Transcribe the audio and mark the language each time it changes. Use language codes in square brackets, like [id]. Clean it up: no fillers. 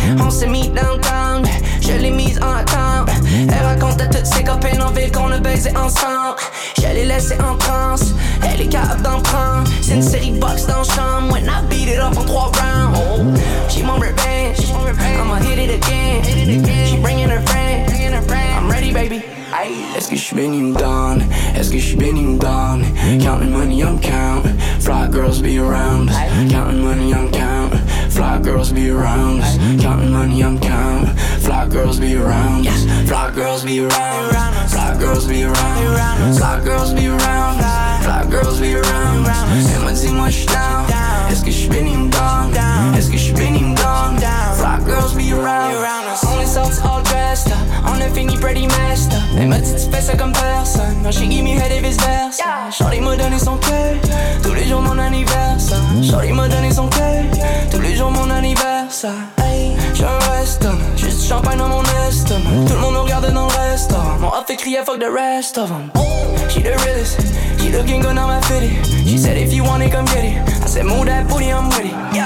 [fr] On s'est mis downtown, je l'ai mise en attente. Elle raconte à toutes ses copines en ville qu'on a baisé ensemble. Je l'ai laissé en transe, elle est capable d'en prendre. C'est une série box dans la chambre, [en] when I beat it up [fr] en 3 rounds. [en] She want revenge, I'ma hit it again. She bringing her friend, I'm ready baby. [fr] Est-ce que je suis béni ou down? Est-ce que je suis béni ou down? [en] Counting money, I'm count. Fly girls be around. Counting money, I'm count. Fly girls be around. Counting money, I'm count. Fly girls be around. Fly girls be around. Fly girls be around. Fly girls be around. Fly girls be around. [fr] Et ma dis-moi, je suis down. Est-ce que je suis béni ou down? Est-ce que je suis béni ou down? [en] Fly girls be around. [fr] On est sorti [en] all dressed. [fr] On a fini [en] pretty messed. [fr] Elle m'a dit tu fais ça comme personne. Non, [en] she give me head [fr] et vice versa. Shorty m'a donné son cœur. Tous les jours mon anniversaire. Shorty m'a donné son cœur. Tous les jours mon anniversaire. J'ai un restaurant. Juste du champagne dans mon estomac. Tout le monde me regarde dans le restaurant. Mon off fait crier [en] fuck the rest of them. She the realest. She looking good on my fitted. She said if you want it come get it. I said move that booty I'm with it.